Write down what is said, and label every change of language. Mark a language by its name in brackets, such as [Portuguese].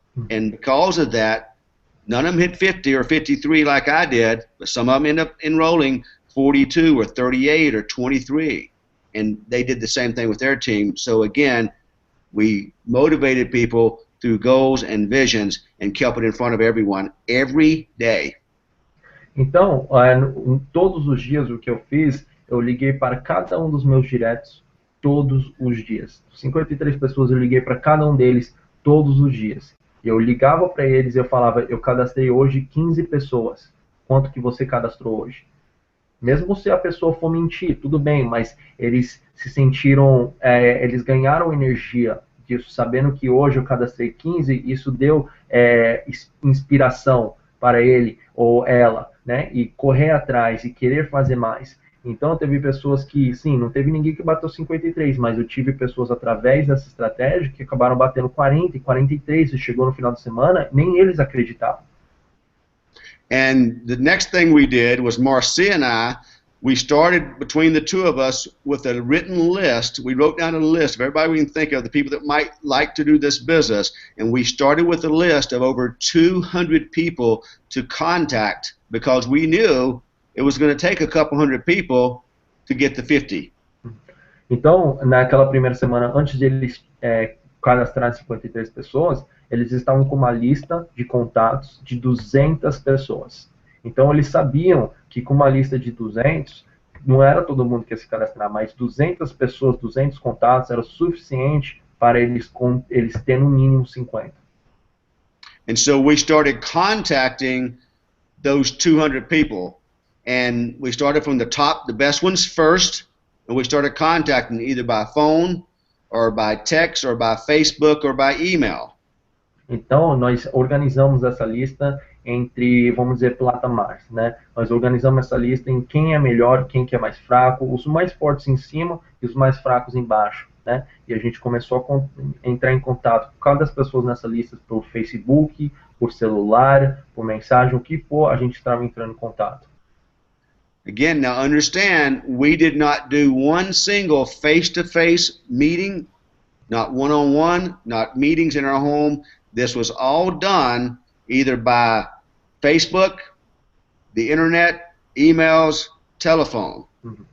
[English] And because of that, none of them hit 50 or 53 like I did, but some of them end up enrolling 42 or 38 or 23. And they did the same thing with their team. So again, we motivated people through goals and visions and kept it in front of everyone every day. [Portuguese] Então, todos os dias o que eu fiz, eu liguei para cada um dos meus diretos todos os dias. 53 pessoas eu liguei para cada um deles todos os dias. Eu ligava para eles e eu falava, eu cadastrei hoje 15 pessoas. Quanto que você cadastrou hoje? Mesmo se a pessoa for mentir, tudo bem, mas eles se sentiram, eles ganharam energia disso, sabendo que hoje eu cadastrei 15, isso deu inspiração para ele ou ela, né? E correr atrás e querer fazer mais. Então, teve pessoas que, sim, não teve ninguém que bateu 53, mas eu tive pessoas através dessa estratégia que acabaram batendo 40 e 43 e chegou no final de semana, nem eles acreditavam. [English] And the next thing we did was Marcia and I, we started between the two of us with a written list. We wrote down a list of everybody we can think of, the people that might like to do this business. And we started with a list of over 200 people to contact because we knew it was going to take a couple hundred people to get the 50. [Portuguese] Então, naquela primeira semana, antes de eles cadastrarem 53 pessoas, eles estavam com uma lista de contatos de 200 pessoas. Então, eles sabiam que com uma lista de 200, não era todo mundo que ia se cadastrar, mas 200 pessoas, 200 contatos, era o suficiente para eles terem no mínimo 50. [English] And so we started contacting those 200 people. And we started from the top, the best ones first, and we started contacting either by phone or by text or by Facebook or by email. [Portuguese] Então, nós organizamos essa lista entre, vamos dizer, patamares, né? Nós organizamos essa lista em quem é melhor, quem que é mais fraco, os mais fortes em cima e os mais fracos embaixo, né? E a gente começou a entrar em contato com cada das pessoas nessa lista por Facebook, por celular, por mensagem, o que for, a gente estava entrando em contato. [English] Again, now understand, we did not do one single face-to-face meeting, not one-on-one, not meetings in our home. This was all done either by Facebook, the internet, emails, telephone. Mm-hmm.